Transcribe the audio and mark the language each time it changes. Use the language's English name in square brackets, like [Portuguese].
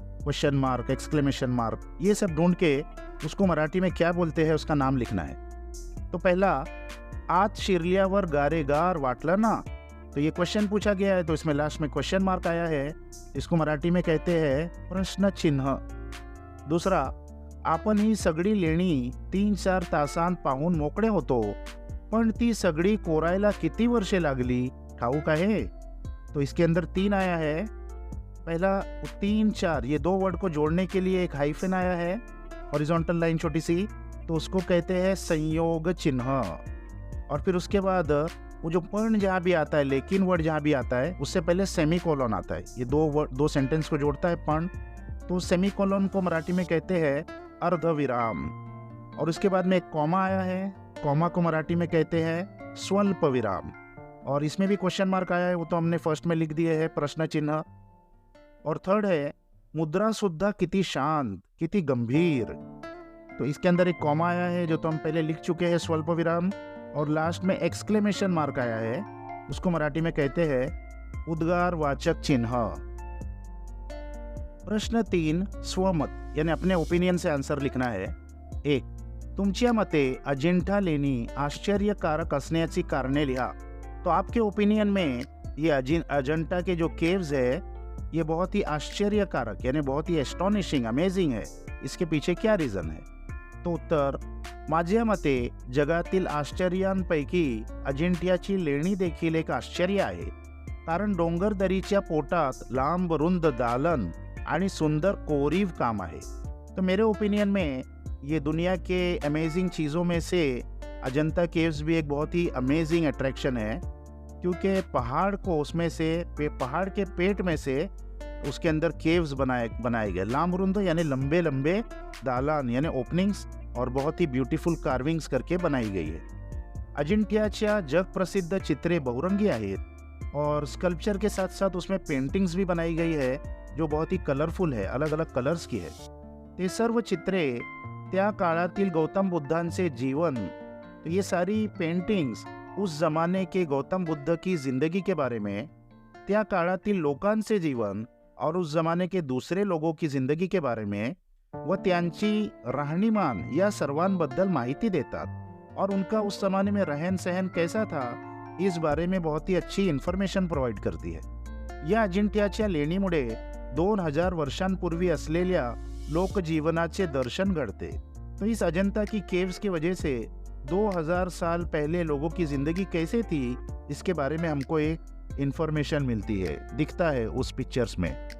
[Hindi] Question mark, exclamation mark, ये सब ढूंढ के उसको मराठी में क्या बोलते हैं उसका नाम लिखना है। तो पहला, [Marathi] आत शिरल्यावर गारेगार वाटलं ना, [Hindi] तो ये क्वेश्चन पूछा गया है, तो इसमें लास्ट में क्वेश्चन मार्क आया है, इसको मराठी में कहते हैं प्रश्न चिन्ह। [Marathi] दूसरा, आपण ही सगळी लेणी 3-4 तासांत पाहून मोकळे होतो, पण ती सगळी कोरायला किती वर्षे लागली ठाऊक आहे? [Hindi] तो इसके अंदर 3 आया है। पहला 3-4, ये 2 वर्ड को जोड़ने के लिए एक हाइफन आया है, हॉरिजॉन्टल लाइन छोटी सी, तो उसको कहते हैं संयोग चिन्ह। और फिर उसके बाद वो जो पण जहाँ भी आता है, लेकिन वर्ड जहाँ भी आता है, उससे पहले सेमीकोलन आता है। ये 2 सेंटेंस को जोड़ता है पण, तो सेमीकोलन को मराठी में कहते हैं अर्धविराम। और उसके बाद में एक कॉमा आया है, कॉमा को मराठी में कहते हैं स्वल्प विराम। और इसमें भी क्वेश्चन मार्क आया है, वो तो हमने फर्स्ट में लिख दिए है प्रश्न चिन्ह। और थर्ड है [Marathi] मुद्रा सुद्धा किती शांत, किती गंभीर, [Hindi] तो इसके अंदर एक कॉमा आया है जो तो हम पहले लिख चुके हैं स्वल्प विराम। और लास्ट में एक्सक्लेमेशन मार्क आया है, उसको मराठी में कहते हैं उद्गारवाचक चिन्ह। प्रश्न 3, स्वमत यानी अपने ओपिनियन से आंसर लिखना है। [Marathi] 1, तुमच्या मते अजिंठा लेणी आश्चर्यकारक असण्याची कारणे लिहा। [Hindi] तो आपके ओपिनियन में ये अजंता के जो केव्स है ये बहुत ही आश्चर्यकारक यानी बहुत ही एस्टॉनिशिंग, अमेजिंग है, इसके पीछे क्या रीजन है? [Marathi] तो उत्तर, माझ्या मते जगातील आश्चर्यांपैकी अजिंठ्याची लेणी देखील एक आश्चर्य आहे, कारण डोंगरदरीच्या पोटात लांब रुंद दालन आणि सुंदर कोरीव काम आहे। [Hindi] तो मेरे ओपिनियन में ये दुनिया के अमेजिंग चीज़ों में से अजंता केव्स भी एक बहुत ही अमेजिंग अट्रैक्शन है, क्योंकि पहाड़ को उसमें से पहाड़ के पेट में से उसके अंदर केव्स बनाए गए, लामरुंद यानी लंबे लंबे दालान यानी ओपनिंग्स, और बहुत ही ब्यूटीफुल कार्विंग्स करके बनाई गई है। [Marathi] अजिंठ्याच्या जग प्रसिद्ध चित्रे बहुरंगी आहेत [Hindi] और स्कल्पचर के साथ साथ उसमें पेंटिंग्स भी बनाई गई है जो बहुत ही कलरफुल है, अलग अलग कलर्स की है। [Marathi] ते सर्व चित्रे त्या काळातील गौतम बुद्धांचे जीवन, [Hindi] तो ये सारी पेंटिंग्स उस जमाने के गौतम बुद्ध की जिंदगी के बारे में, [Marathi] त्या काळातील लोकांचे जीवन [Hindi] और उस जमाने के दूसरे लोगों की जिंदगी के बारे में [Marathi] व त्यांची राहणीमान या सर्वांबद्दल माहिती देतात [Hindi] और उनका उस जमाने में रहन सहन कैसा था इस बारे में बहुत ही अच्छी इन्फॉर्मेशन प्रोवाइड करती है। [Marathi] या अजिंठ्याच्या लेणीमुळे 2000 वर्षांपूर्वी असलेल्या लोकजीवनाचे दर्शन घडते। [Hindi] तो इस अजंता की केव्स की वजह से 2000 साल पहले लोगों की जिंदगी कैसे थी इसके बारे में हमको एक इन्फॉर्मेशन मिलती है, दिखता है उस पिक्चर्स में।